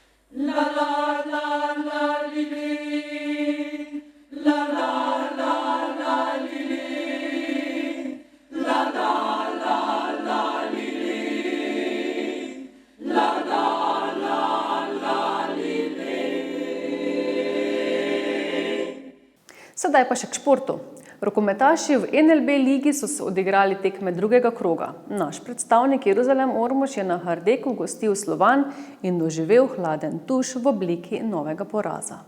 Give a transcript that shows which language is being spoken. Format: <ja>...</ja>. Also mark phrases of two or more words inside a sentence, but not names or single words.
<sl>La la la la li li. La la la la li li. La la la la li li. La la la la li li. Sedaj pa še k športu. Rokometaši v NLB ligi so se odigrali tekme drugega kroga. Naš predstavnik Jeruzalem Ormož je na Hardeku gostil Slovan in doživel hladen tuš v obliki novega poraza.</sl>